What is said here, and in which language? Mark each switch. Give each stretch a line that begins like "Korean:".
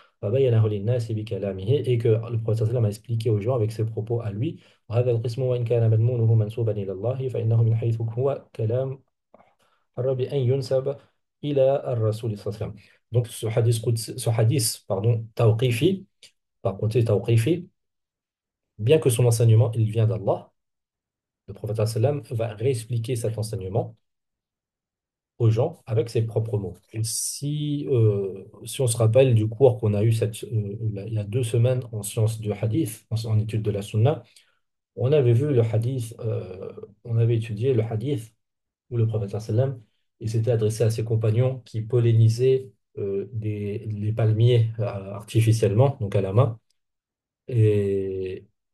Arabic: فبينه للناس بكلامه
French: et que le prophète sallam a expliqué aux gens avec ses propos à lui.
Arabic: وهذا القسم وإن كان مضمونه منسوبا إلى الله فإنه من حيث هو كلام بأن ينسب إلى الرسول صلى الله عليه وسلم.
French: Donc ce hadith pardon, tawqifi, par contre c'est tawqifi, bien que son enseignement il vient d'Allah, le prophète sallam va réexpliquer cet enseignement aux gens avec ses propres mots. Et si on se rappelle du cours qu'on a eu il y a 2 semaines en sciences du hadith, en étude de la sunna, on avait vu le hadith, on avait étudié le hadith où le prophète sallam il s'était adressé à ses compagnons qui pollinisaient les palmiers artificiellement, donc à la main. Et